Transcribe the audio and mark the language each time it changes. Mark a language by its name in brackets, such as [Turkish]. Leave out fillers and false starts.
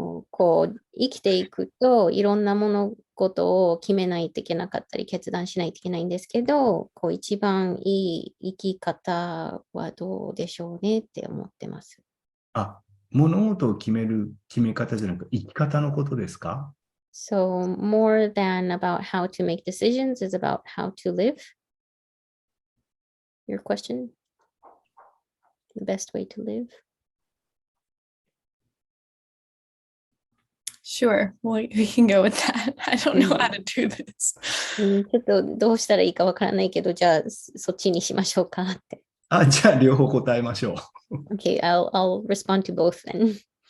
[Japanese] こう生きていくといろんな物事を決めないといけなかったり決断しないといけないんですけど、こう一番いい生き方はどうでしょうねって思ってます。物事を決め方じゃなく生き方のことですか？ [English] So more than about how to make decisions is about how to live. Your question? The best way to live? Sure, we can go with that. I don't know how to do this. [Japanese] ちょっとどうしたらいいかわからないけど、じゃあそっちにしましょうかって。じゃあ両方答えましょう。 [English] Okay, I'll respond to both then.